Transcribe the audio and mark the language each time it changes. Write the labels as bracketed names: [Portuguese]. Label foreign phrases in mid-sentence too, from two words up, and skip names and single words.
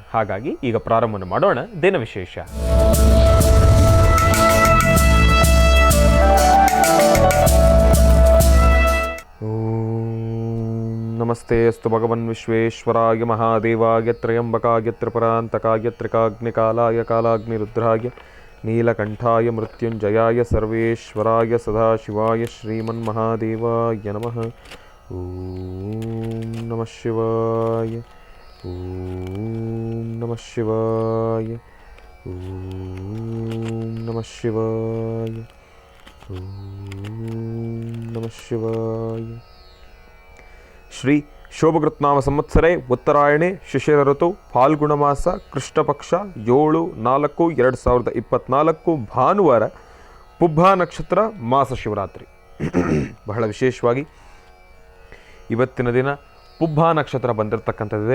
[Kannada] ಹಾಗಾಗಿ ಈಗ ಪ್ರಾರಂಭವನ್ನು ಮಾಡೋಣ ದಿನ ವಿಶೇಷ. [Sanskrit] ನಮಸ್ತೆ ಅಸ್ತು ಭಗವನ್ ವಿಶ್ವೇಶ್ವರಾಯ ಮಹಾದೇವಾಯ ತ್ರಯಂಬಕಾಯ ತ್ರಿಪುರಾಂತಕಾಯ ತ್ರಿಕಾಗ್ನಿಕಾಲಾಯ ಕಾಲಾಗ್ನಿರುದ್ರಾಯ ನೀಲಕಂಠಾಯ ಮೃತ್ಯುಂಜಯಾಯ ಸರ್ವೇಶ್ವರಾಯ ಸದಾಶಿವಾಯ ಶ್ರೀಮನ್ಮಹಾದೇವಾಯ ನಮಃ. ಓಂ ನಮಃ ಶಿವಾಯ, ಓಂ ನಮಃ ಶಿವಾಯ, ಓಂ ನಮಃ ಶಿವಾಯ, ಓಂ ನಮಃ ಶಿವಾಯ. ಶ್ರೀ ಶೋಭಕೃತ್ನಾಮ ಸಂವತ್ಸರೆ ಉತ್ತರಾಯಣೆ ಶಿಶಿರ ಋತು ಫಾಲ್ಗುಣ ಮಾಸ ಕೃಷ್ಣ ಪಕ್ಷ 7/4/2024 ಭಾನುವಾರ ಪುಬ್ಬಾ ನಕ್ಷತ್ರ ಮಾಸ ಶಿವರಾತ್ರಿ. [Kannada] ಬಹಳ ವಿಶೇಷವಾಗಿ ಇವತ್ತಿನ ದಿನ ಪುಬ್ಬಾ ನಕ್ಷತ್ರ ಬಂದಿರತಕ್ಕಂಥದ್ದಿದೆ.